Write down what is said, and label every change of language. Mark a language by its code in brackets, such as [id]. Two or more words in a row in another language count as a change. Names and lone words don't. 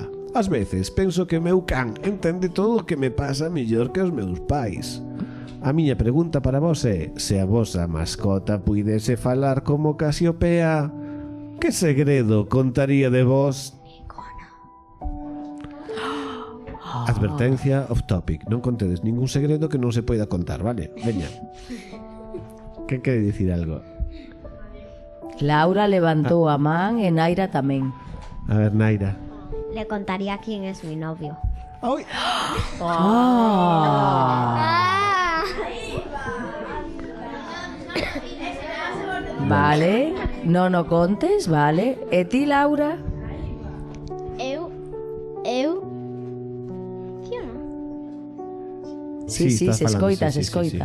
[gl] Ás veces penso que o meu can entende todo o que me pasa mellor que os meus pais. A miña pregunta para vos é: se a vosa mascota puidese falar como Casiopea, que segredo contaría de vos? Advertencia [en] off topic. [gl] Non contedes ningún segredo que non se poida contar, vale? Veña. Que quere dicir algo? Laura levantou a man e Naira tamén. A ver, Naira. [es] Le contaría quién es mi novio. ¡Ay! [gl] Vale, non o contes, vale. E ti, Laura? Eu Sí, se escoita, se escoita.